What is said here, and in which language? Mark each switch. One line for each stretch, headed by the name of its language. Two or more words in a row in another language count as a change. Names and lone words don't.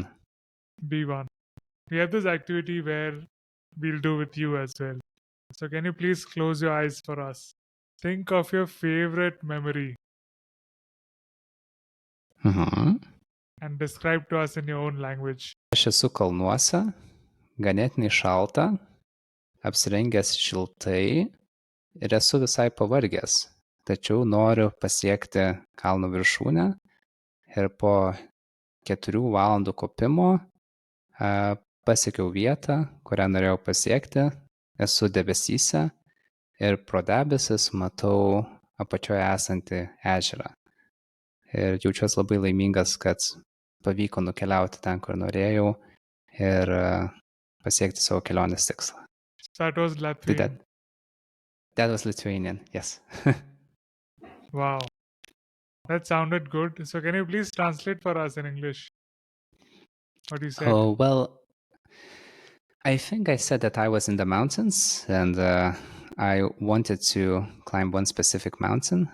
English: B1. We have this activity where we'll do with you as well. So can you please close your eyes for us? Think of your favorite memory Mhm. and describe to us in your own language.
Lithuanian: Aš esu kalnuose, ganėtinai šalta, apsirengęs šiltai ir esu visai pavargęs, tačiau noriu pasiekti kalno viršūnę ir po 4 valandų kopimo pasiekiau vietą, kurią norėjau pasiekti, esu debesyse ir pro debesis matau apačioje esantį ežerą. Ir jaučiuosi labai laimingas, kad pavyko nukeliauti ten, kur norėjau ir pasiekti savo kelionės tikslą.
English: So that was Latvian. That was Lithuanian, yes. Wow. That sounded good. So can you please translate for us in English what you said? Oh, well, I think I said that I was in the mountains and I wanted to climb one specific mountain.